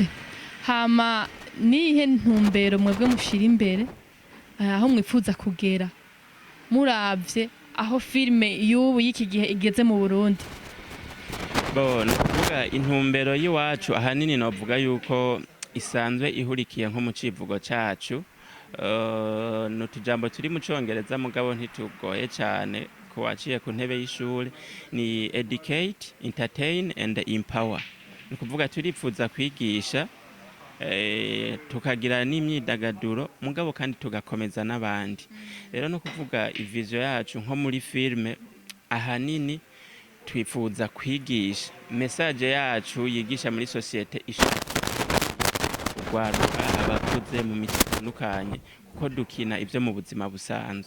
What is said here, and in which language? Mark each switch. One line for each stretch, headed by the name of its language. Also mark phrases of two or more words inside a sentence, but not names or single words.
Rundi: Hama nihe ntumbero mwebwe mushira imbere aho mwifuza kugera muravye aho filme y'ubu y'iki gihe igeze mu Burundi? Bona kuvuga intumbero y'iwacu ahanini novuga yuko isanzwe ihurikiye nko mu civugo cacu. N'utujambo turi mu Congereza mugabo ntitugoye cyane ko waciye ku ntebe y'ishuri, ni
English: educate, entertain and empower.
Rundi: Ni kuvuga turipfuza kwigisha tukagira n'imyidagaduro mugabo kandi tugakomeza n'abandi. Rero no kuvuga ivision yacu nko muri filme ahanini twifuza kwigisha, message yacu yigisha muri societe gwaruka abakuze mu mitandukanye kuko dukina ivyo mu buzima busanzwe.